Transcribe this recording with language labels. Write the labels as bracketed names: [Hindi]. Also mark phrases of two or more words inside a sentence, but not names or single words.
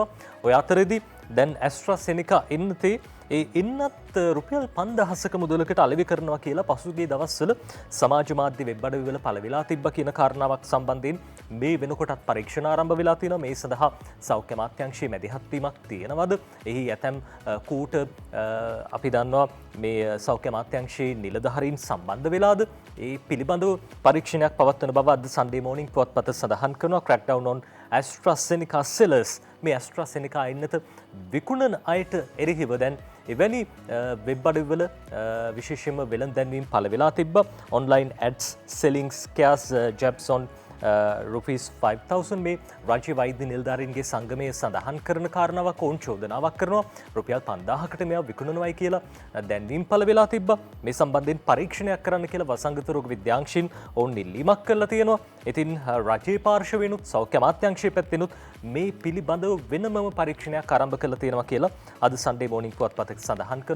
[Sinhala] ඔය අතරේදී දැන් ඇස්ට්‍රාසෙනිකා එන්නතේ ඒ එන්නත් රුපියල් 5000ක මුදලකට අලෙවි කරනවා කියලා පසුගිය දවස්වල සමාජ මාධ්‍ය වෙබ් අඩවිවල පළවෙලා තිබ්බ කියන කාරණාවක් සම්බන්ධයෙන් මේ වෙනකොටත් පරීක්ෂණ ආරම්භ වෙලා තියෙනවා. මේ සඳහා සෞඛ්‍ය අමාත්‍යාංශයේ මැදිහත් වීමක් තියෙනවද? එහි ඇතැම් කූට අපි දන්නවා මේ සෞඛ්‍ය අමාත්‍යාංශයේ නිලධාරීන් සම්බන්ධ වෙලාද? ඒ පිළිබඳව පරීක්ෂණයක් පවත්වන බව අද Sunday Morning පුවත්පත සඳහන් කරනවා. [English] crackdown on AstraZeneca sellers. [Sinhala] මේ AstraZeneca එන්නත විකුණන අයට එරෙහිව දැන් එවැනි වෙබ් අඩවිවල විශේෂයෙන්ම වෙළඳැන්වීම් පළ වෙලා තිබ්බා. [English] online ads selling scarce jabs on [Sinhala] රුපීස් 5,000 මේ රාජ්‍ය වෛද්‍ය නිලධාරීන්ගේ සංගමය සඳහන් කරන කාරණාවක් ඔවුන් චෝදනාවක් කරනවා. රුපියල් 5,000කට මෙයා විකුණනවායි කියලා දැන්වීම් පළ වෙලා තිබ්බා. මේ සම්බන්ධයෙන් පරීක්ෂණයක් කරන්න කියලා වසංගත රෝග විද්‍යාංශින් ඔවුන් ඉල්ලීමක් කරලා තියෙනවා. ඉතින් රාජ්‍ය පාර්ශවයෙන්ුත් සෞඛ්‍ය අමාත්‍යාංශය පැත්තෙනුත් මේ පිළිබඳව වෙනමම පරීක්ෂණයක් ආරම්භ කරලා තියෙනවා කියලා අද Sunday Morning පුවත්පතේ සඳහන් කරනවා.